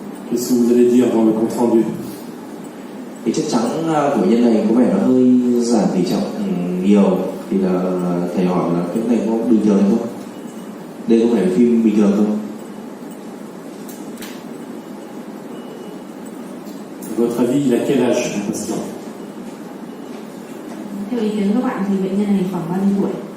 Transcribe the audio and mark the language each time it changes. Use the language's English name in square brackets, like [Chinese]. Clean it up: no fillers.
[French] Qu'est-ce que vous allez dire dans le compte rendu? [Vietnamese] Cái chất trắng của bệnh nhân này có vẻ nó hơi giảm tỉ trọng nhiều, thì là thầy hỏi là cái này có bình thường hay không? Đây có phải là phim bình thường không? [French] À votre avis, il a quel âge le patient? [Vietnamese] Theo ý kiến các bạn thì bệnh nhân này khoảng bao nhiêu tuổi?